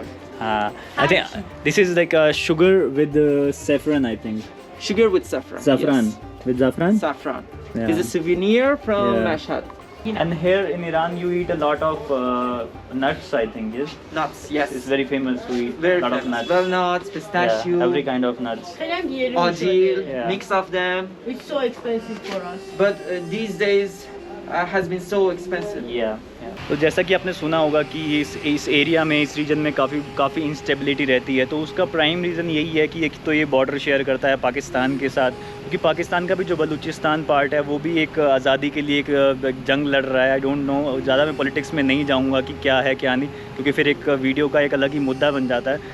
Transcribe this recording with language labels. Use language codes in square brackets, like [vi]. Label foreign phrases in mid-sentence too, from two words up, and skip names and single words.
[en] I think this is like a sugar with saffron. I think Sugar with saffron. saffron Yes. with saffron. Saffron. Yeah. It's a souvenir from Yeah. Mashhad. And here in Iran, you eat a lot of nuts. I think yes. Nuts. Yes. It's very famous to eat very a lot of famous. nuts. Walnuts, pistachio, Yeah, every kind of nuts. [fa] خیلی هم گرون [en] Ajil, [fa] شده. [en] Yeah. mix of them. It's so expensive for us. But these days has been so expensive. Yeah. [hi] तो जैसा कि आपने सुना होगा कि इस एरिया में, इस रीजन में काफ़ी इंस्टेबिलिटी रहती है। तो उसका [en] prime reason [hi] यही है कि एक तो ये [en] border share [hi] करता है पाकिस्तान के साथ, क्योंकि पाकिस्तान का भी जो बलूचिस्तान पार्ट है वो भी एक आज़ादी के लिए एक जंग लड़ रहा है। [en] I don't know, [hi] ज़्यादा मैं पॉलिटिक्स में नहीं जाऊँगा कि क्या है क्या नहीं, क्योंकि फिर एक वीडियो का एक अलग ही मुद्दा बन जाता है।